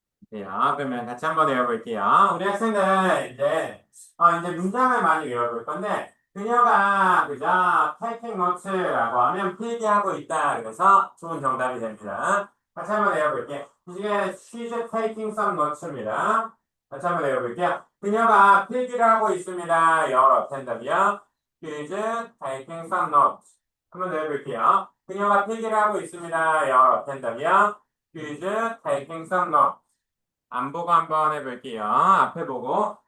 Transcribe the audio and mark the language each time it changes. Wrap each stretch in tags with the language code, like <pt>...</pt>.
<ko>네, 그러면 같이 한번 외워볼게요. 우리 학생들 이제 문장을 많이 외워볼 건데 그녀가 그저</ko> <en>taking notes</en> <ko>라고 하면 필기하고 있다. 그래서 좋은 정답이 됩니다. 같이 한번 외워볼게요. 이게</ko> <en>she's taking some notes입니다.</en> <ko>같이 한번 외워볼게요. 그녀가 필기를 하고 있습니다. 영어로 어텐더비요.</ko> <en>She's taking some notes.</en> <ko>한번 외워볼게요. 그녀가 필기를 하고 있습니다. 영어로 어텐더비요.</ko> <en>She's taking some notes.</en> <ko>안 보고 한번 해볼게요. 앞에 보고.</ko>